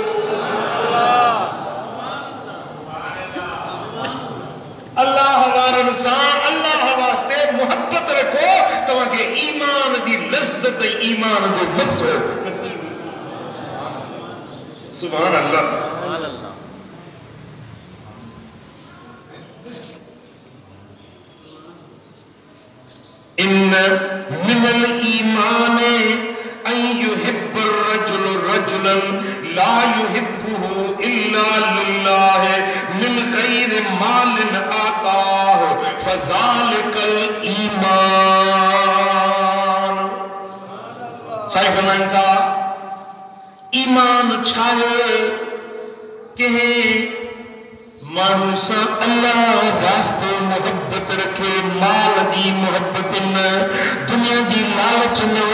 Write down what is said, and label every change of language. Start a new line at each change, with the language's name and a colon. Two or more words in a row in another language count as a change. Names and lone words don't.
Sindhi: अल्लाह वारनि सां अल्लाह वास्ते मोहब्बत रखो तव्हांखे ईमान जी लज़्ज़त ईमान जो मज़ो नसीब
Arabic: سبحان الله إن من الإيمان أن يحب الرجل رجلا لا يحبه إلا لله من غير مال آتاه فذلك
Sindhi: ईमान साईं फरमाइनि था ईमान छा आहे कंहिं माण्हू सां अल्लाह वास्ते मोहब्बत रखे माल जी मोहब्बत न दुनिया जी लालच